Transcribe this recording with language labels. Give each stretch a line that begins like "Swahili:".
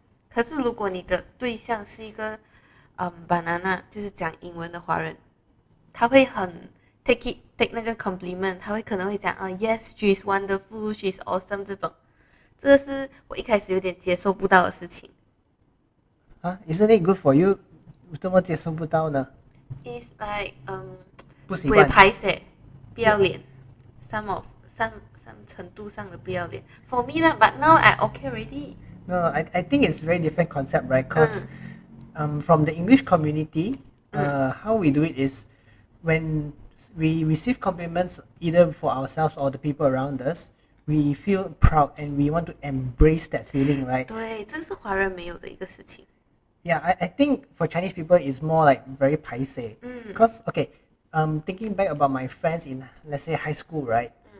Chinese: 可是如果你的对象是一个banana， 就是讲英文的华人，他会很
English: take
Chinese: 那个
English: compliment，
Chinese: 他可能会讲
English: yes she's wonderful she's awesome
Chinese: 这种，这个是我一开始有点接受不到的事情。
English: Isn't it good for you?
Chinese: 怎么接受不到呢？
English: It's like
Chinese: 不习惯。会拍摄，不要脸，
English: some
Chinese: 程度上的不要脸。
English: For me
Chinese: 啦
English: ，but now I okay already. No, I think it's a very different concept, right? Because from the English community, how we do it is when we receive compliments either for ourselves or the people around us, we feel proud and we want to embrace that feeling, right?
Chinese: 对，这是华人没有的一个事情。
English: Yeah, I think for Chinese people, it's more like very paiseh. Because, okay, thinking back about my friends in, let's say, high school, right?